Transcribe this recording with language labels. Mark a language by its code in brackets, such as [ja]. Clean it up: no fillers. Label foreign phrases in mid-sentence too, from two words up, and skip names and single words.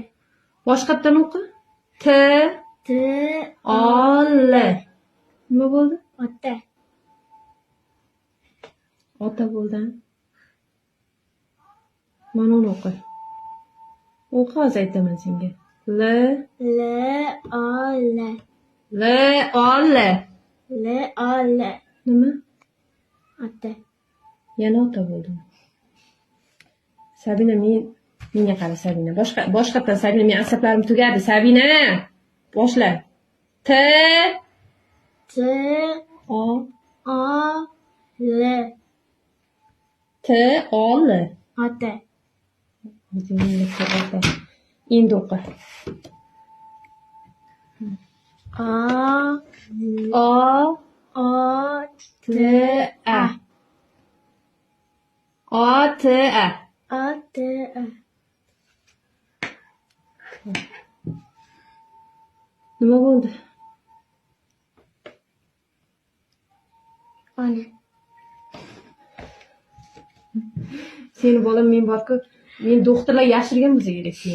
[uz] Boshqatdan o'qi. T-O-L. Nima bo'ldi? Ota. Ota bo'ldi. Mana uni o'qi. O'qi, hozir aytaman senga. L-O-L. L-O-L. L-O-L. Nima? Ota. Yana ota bo'ldimi? Sabina, menga qara Sabina. Boshqatdan Sabina, men asablarim tugadi. Sabina, boshla. T-O-L. T-O-L. Ota. Endi o'qi. O-T-A. O-T-A. O-T-A. Nima bo'ldi? Ona. Seni bolam, men borku, men doktorlar yashirgan bo'lsa kerak seni.